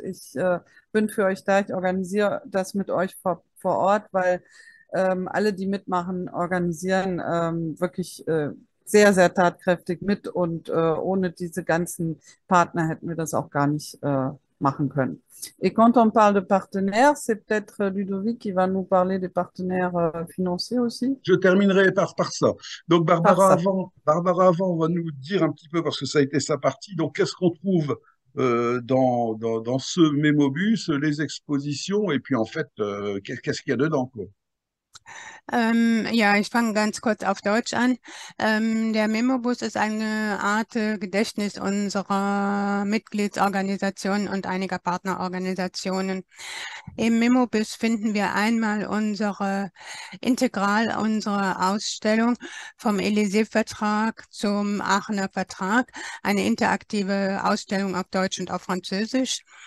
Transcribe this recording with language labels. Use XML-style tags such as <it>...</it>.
<de>Ich bin für euch da, ich organisiere das mit euch vor Ort, weil alle, die mitmachen, organisieren wirklich sehr, sehr tatkräftig mit und ohne diese ganzen Partner hätten wir das auch gar nicht machen können.</de> <fr>Et quand on parle de partenaires, c'est peut-être Ludovic qui va nous parler des partenaires financiers aussi. Je terminerai par ça. Donc, Par ça. Barbara avant va nous dire un petit peu, parce que ça a été sa partie, donc qu'est-ce qu'on trouve dans ce mémobus, les expositions, et puis en fait, qu'est-ce qu'il y a dedans, quoi.</fr> <de>Ja, ich fange ganz kurz auf Deutsch an. Der Memobus ist eine Art Gedächtnis unserer Mitgliedsorganisationen und einiger Partnerorganisationen. Im Memobus finden wir einmal integral unsere Ausstellung vom Élysée-Vertrag zum Aachener Vertrag, eine interaktive Ausstellung auf Deutsch und auf Französisch.</de>